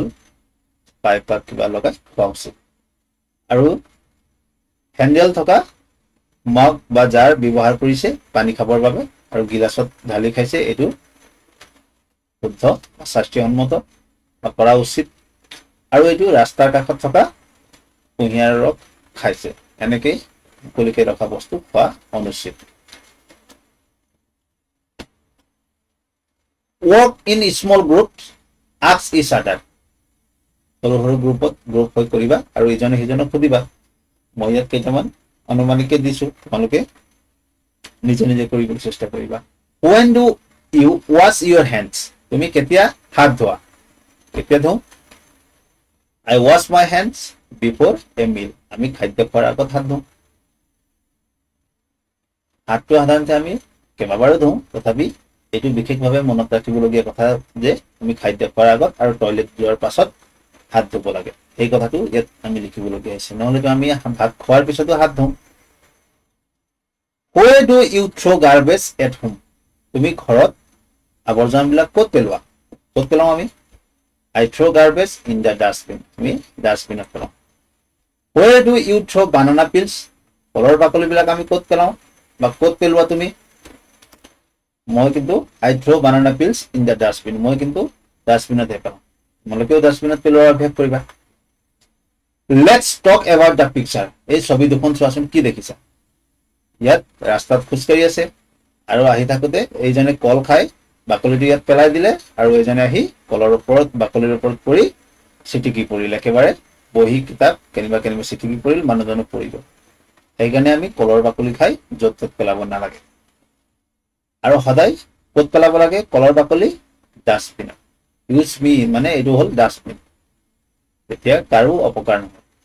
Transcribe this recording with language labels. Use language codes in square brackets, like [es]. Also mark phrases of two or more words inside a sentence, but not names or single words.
[as] পাইপ কিবা লগাই খোৱা উচিত আৰু হ্যান্ডেল থকা মগ বা জাৰ ব্যৱহাৰ কৰিছে পানী খাবৰ বাবে আৰু গিলাসত ঢালি খাইছে এটো শুদ্ধ স্বাস্থ্যসন্মত কৰা উচিত আৰু এটো ৰাস্তাৰ কাষত থকা কুঁহিয়াৰ ৰস খাইছে এনেকৈ মুকলিকৈ ৰখা বস্তু খোৱা অনুচিত [en] work in small groups ask each other [as] সৰু সৰু গ্ৰুপ হৈ কৰিবা আৰু ইজনে সিজনক সুধিবা মই ইয়াত কেইটামান অনুমানিকে দিছো তোমালোকে নিজে নিজে কৰিবলৈ চেষ্টা কৰিবা [en] when do you wash your hands [as] তুমি কেতিয়া হাত ধোৱা কেতিয়া ধোও [en] I wash my hands before a meal [as] আমি খাদ্য খোৱাৰ আগত হাত ধোও হাতটো সাধাৰণতে আমি কেইবাবাৰো ধোও তথাপি এটো বিশেষভাৱে মনত ৰাখিবলগীয়া কথা যে আমি খাদ্য খোৱাৰ আগত আৰু টয়লেট যোৱাৰ পাছত হাত ধুব লাগে এই কথাটো ইয়াত আমি লিখিবলগীয়া আছে নহলে আমি ভাত খোৱাৰ পিছতো হাত ধোও [en] where do you throw garbage at home [as] তুমি ঘৰত আৱৰ্জনাবিলাক ক'ত পেলোৱা আমি [en] I throw garbage in the dustbin [as] তুমি ডাষ্টবিনত পেলাও [en] where do you throw banana peels [as] ফলৰ বাকলিবিলাক আমি ক'ত পেলাও বা ক'ত পেলোৱা তুমি মই কিন্তু [en] I throw banana peels in the dustbin [as] মই কিন্তু ডাষ্টবিনত পেলাও তোমালোকেও ডাষ্টবিনত পেলোৱাৰ অভ্যাস কৰিবা [en] let's talk about the picture [as] এই ছবি দুখন চোৱাচোন কি দেখিছা ইয়াত ৰাস্তাত খুচকাৰি আছে আৰু আহি থাকোতে এইজনে কল খাই বাকলিটো ইয়াত পেলাই দিলে আৰু এইজনে আহি কলৰ ওপৰত বাকলিৰ ওপৰত পৰি চিটিকি পৰিল একেবাৰে বহি কিতাপ কেনিবা চিটিকি পৰিল মানুহজনক পৰিব সেইকাৰণে আমি কলৰ বাকলি খাই য'ত ত'ত পেলাব নালাগে আৰু সদায় ক'ত পেলাব লাগে কলৰ বাকলি ডাষ্টবিন ইউজ মি মানে এইটো হ'ল ডাষ্টবিন তেতিয়া কাৰো অপকাৰ নহয়